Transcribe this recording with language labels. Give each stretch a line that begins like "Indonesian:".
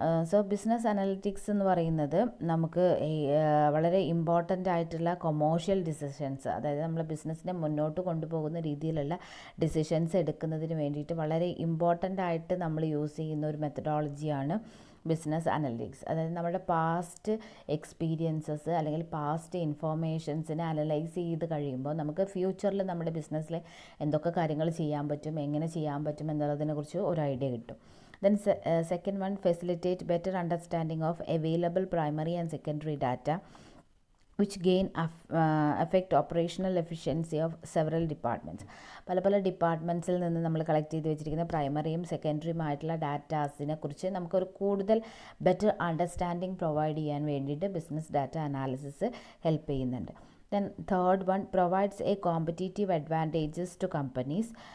Malayalam: So business analytics എന്ന് പറയുന്നത് നമുക്ക് വളരെ ഇമ്പോർട്ടൻ്റ് ആയിട്ടുള്ള കൊമേഴ്ഷ്യൽ ഡിസിഷൻസ്, അതായത് നമ്മൾ ബിസിനസ്സിനെ മുന്നോട്ട് കൊണ്ടുപോകുന്ന രീതിയിലുള്ള ഡിസിഷൻസ് എടുക്കുന്നതിന് വേണ്ടിയിട്ട് വളരെ ഇമ്പോർട്ടൻ്റ് ആയിട്ട് നമ്മൾ യൂസ് ചെയ്യുന്ന ഒരു മെത്തഡോളജിയാണ് ബിസിനസ് അനലിറ്റിക്സ്. അതായത് നമ്മുടെ പാസ്റ്റ് എക്സ്പീരിയൻസസ് അല്ലെങ്കിൽ പാസ്റ്റ് ഇൻഫോർമേഷൻസിനെ അനലൈസ് ചെയ്ത് കഴിയുമ്പോൾ നമുക്ക് ഫ്യൂച്ചറിൽ നമ്മുടെ ബിസിനസ്സിൽ എന്തൊക്കെ കാര്യങ്ങൾ ചെയ്യാൻ പറ്റും, എങ്ങനെ ചെയ്യാൻ പറ്റും എന്നുള്ളതിനെക്കുറിച്ച് ഒരു ഐഡിയ കിട്ടും.
English: Then second one, facilitate better understanding of available primary and secondary data which gain affect operational efficiency of several departments.
Malayalam: പല ഡിപ്പാർട്ട്മെൻറ്റ്സിൽ നിന്ന് നമ്മൾ കളക്ട് ചെയ്ത് വെച്ചിരിക്കുന്ന പ്രൈമറിയും സെക്കൻഡറിയും ആയിട്ടുള്ള ഡാറ്റാസിനെ കുറിച്ച് നമുക്കൊരു കൂടുതൽ ബെറ്റർ അണ്ടർസ്റ്റാൻഡിങ് പ്രൊവൈഡ് ചെയ്യാൻ വേണ്ടിയിട്ട് ബിസിനസ് ഡാറ്റ അനാലിസിസ് ഹെൽപ്പ് ചെയ്യുന്നുണ്ട്.
English: Then third one, provides a competitive advantages to companies